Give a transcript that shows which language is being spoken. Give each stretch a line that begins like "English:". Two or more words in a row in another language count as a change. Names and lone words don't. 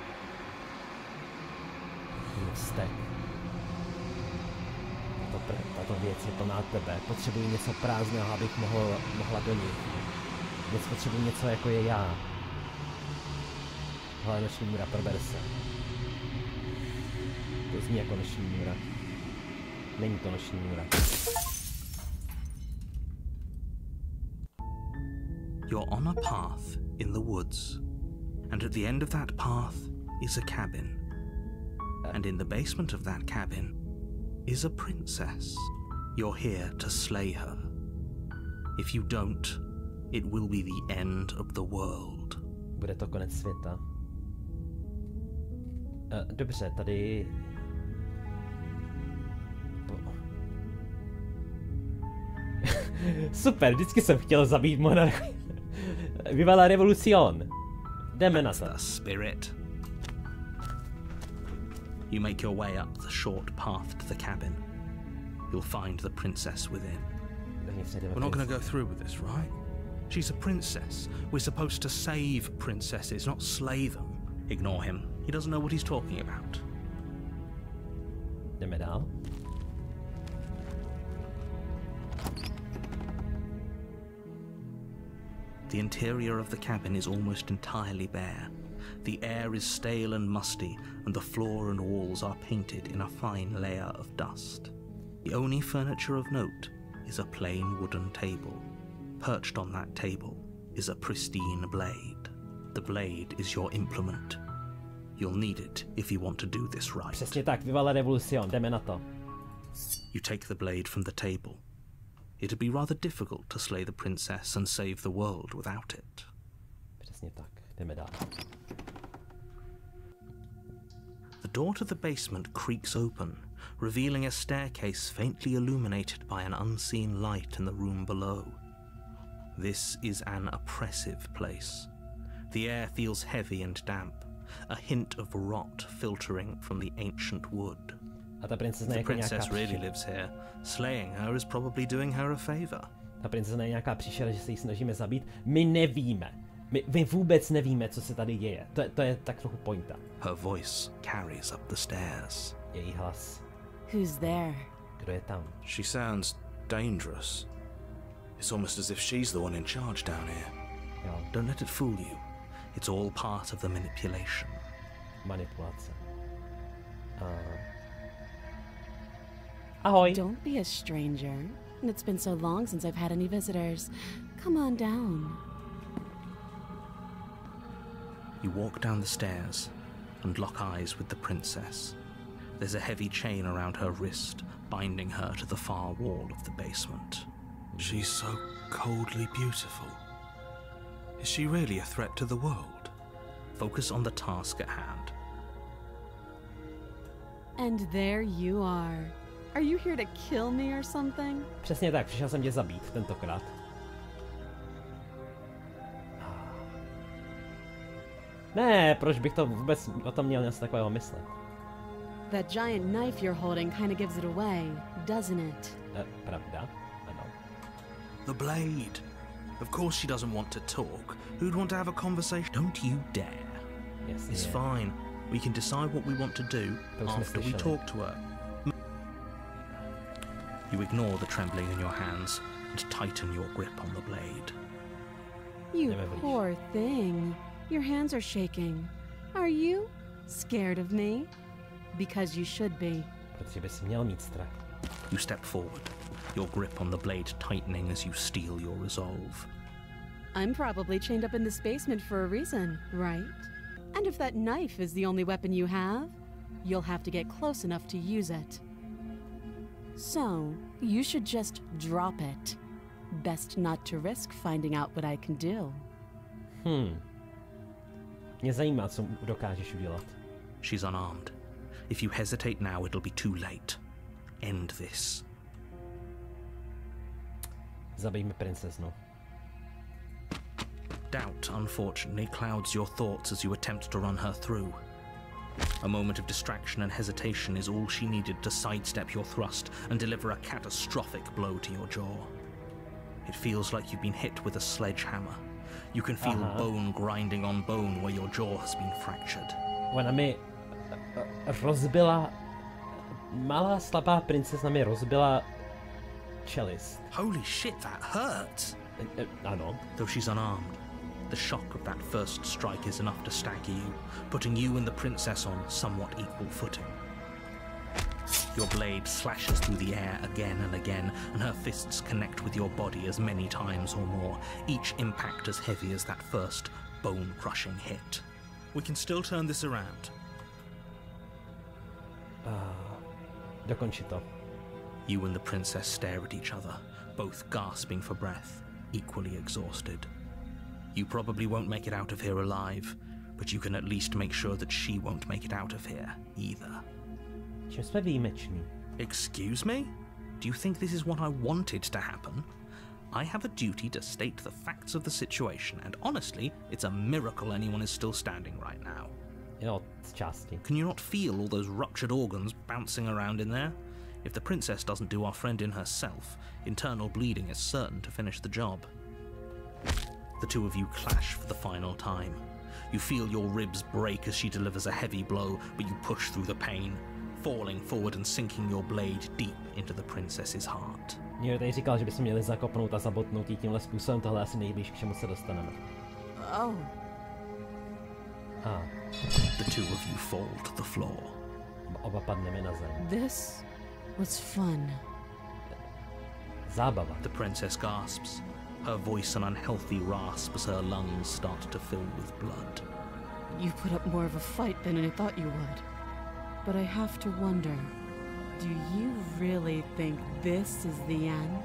Czech: Vztek. Tato věc je plná tebe. Potřebuji něco prázdného, abych mohla do ní. Potřebuji něco, jako je já. Hele, noční můra, prober se. To zní jako noční můra. Není to noční můra.
English: You're on a path in the woods, and at the end of that path is a cabin. And in the basement of that cabin is a princess. You're here to slay her. If you don't, it will be the end of the world.
Czech: Bude to konec světa. Dobře, tady... Super, vždycky jsem chtěl zabít monarchy.
Spanish: Viva la revolución.
Czech: Jdeme na to.
English: The spirit. You make your way up the short path to the cabin. You'll find the princess within. We're not going to go through with this, right? She's a princess. We're supposed to save princesses, not slay them. Ignore him. He doesn't know what he's talking about.
Czech: Jdeme dál.
English: The interior of the cabin is almost entirely bare. The air is stale and musty, and the floor and walls are painted in a fine layer of dust. The only furniture of note is a plain wooden table. Perched on that table is a pristine blade. The blade is your implement. You'll need it if you want to do this right.
Czech: Přesně tak,
Spanish: Viva la revolución,
Czech: jdeme na to.
English: You take the blade from the table. It'd be rather difficult to slay the princess and save the world without it.
Czech: Přesně tak, jdeme dál.
English: The door to the basement creaks open, revealing a staircase faintly illuminated by an unseen light in the room below. This is an oppressive place. The air feels heavy and damp, a hint of rot filtering from the ancient wood.
Czech: A ta princezna
English: The
Czech: je jako nějaká
English: princess really lives here. Slaying her is probably doing her a favor.
Czech: Ta princezna je nějaká příšera, že se jí snažíme zabít. My nevíme. My vůbec nevíme, co se tady děje. To je tak trochu pointa.
English: Her voice carries up the stairs.
Czech: Její hlas.
English: Who's there?
Czech: Kdo je tam?
English: She sounds dangerous. It's almost as if she's the one in charge down here.
Czech: Jo,
English: Don't let it fool you. It's all part of the manipulation.
Czech: manipulace. Ahoj.
English: Don't be a stranger. It's been so long since I've had any visitors. Come on down. You walk down the stairs and lock eyes with the princess. There's a heavy chain around her wrist, binding her to the far wall of the basement. She's so coldly beautiful. Is she really a threat to the world? Focus on the task at hand. And there you are. Are you here to kill me or something?
Czech: Přesně tak, přišel jsem tě zabít tentokrát. Ne, proč bych to vůbec o tom měl něco takového myslet?
English: That giant knife you're holding kind of gives it away, doesn't it?
Czech: Pravda? Ano.
English: The blade. Of course she doesn't want to talk. Who'd want to have a conversation? Don't you dare.
Czech: Jasně.
English: It's fine. We can decide what we want to do
Czech: To jsme
English: after we
Czech: slyšeli.
English: talk to her. You ignore the trembling in your hands and tighten your grip on the blade. You Never leave. poor thing. Your hands are shaking. Are you scared of me? Because you should be. Protože bys měl mít strach. You step forward, your grip on the blade tightening as you steel your resolve. I'm probably chained up in this basement for a reason, right? And if that knife is the only weapon you have, you'll have to get close enough to use it. So, you should just drop it. Best not to risk finding out what I can do.
Czech: Mě zajímá, co dokážeš udělat.
English: She's unarmed. If you hesitate now, it'll be too late. End this.
Czech: Zabijme princeznu.
English: Doubt, unfortunately, clouds your thoughts as you attempt to run her through. A moment of distraction and hesitation is all she needed to sidestep your thrust and deliver a catastrophic blow to your jaw. It feels like you've been hit with a sledgehammer. You can feel bone grinding on bone where your jaw has been fractured.
Czech: Ona mi rozbila... Malá slabá princezna mi rozbila čelist.
English: Holy shit, that hurts!
Czech: Ano.
English: Though she's unarmed, the shock of that first strike is enough to stagger you, putting you and the princess on somewhat equal footing. Your blade slashes through the air again and again, and her fists connect with your body as many times or more, each impact as heavy as that first bone-crushing hit. We can still turn this around.
Czech: Dokonči to.
English: You and the princess stare at each other, both gasping for breath, equally exhausted. You probably won't make it out of here alive, but you can at least make sure that she won't make it out of here either.
Czech: Čím jsme výjimeční?
English: Excuse me? Do you think this is what I wanted to happen? I have a duty to state the facts of the situation, and honestly, it's a miracle anyone is still standing right now.
Czech: Jo, z části.
English: Can you not feel all those ruptured organs bouncing around in there? If the princess doesn't do our friend in herself, internal bleeding is certain to finish the job. The two of you clash for the final time. You feel your ribs break as she delivers a heavy blow, but you push through the pain, falling forward and sinking your blade deep into the princess's heart.
Czech: Někdo tady říkal, že bychom měli zakopnout a zabotnout jí tímhle způsobem, tohle asi nejblíž, k čemu se dostaneme.
English: Oh. The two of you fall to the floor.
Czech: Oba padneme na zem.
English: This was fun.
Czech: Zábava.
English: The princess gasps, her voice an unhealthy rasp as her lungs start to fill with blood. You put up more of a fight than I thought you would. But I have to wonder, do you really think this is the end?